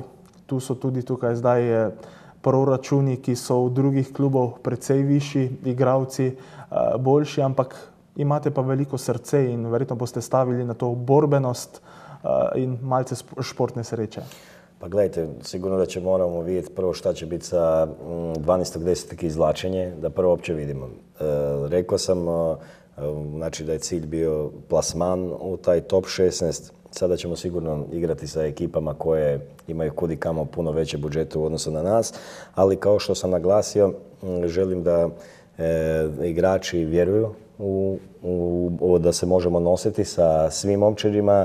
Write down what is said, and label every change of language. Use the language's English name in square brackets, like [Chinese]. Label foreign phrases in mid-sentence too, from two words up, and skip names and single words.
[Slovenian] Tu so tudi tukaj zdaj proračuni, ki so v drugih klubov precej višji, igralci boljši, ampak imate pa veliko srce in verjetno boste stavili na to borbenost in malce športne sreče. [Croatian] Pa gledajte, sigurno da će moramo vidjeti prvo šta će biti sa 12.10. izvlačenje, da prvo uopće vidimo. Rekao sam, znači da je cilj bio plasman u taj top 16. Sada ćemo sigurno igrati sa ekipama koje imaju kud i kamo puno veće budžete u odnosu na nas, ali kao što sam naglasio, želim da igrači vjeruju da se možemo nositi sa svim momčadima.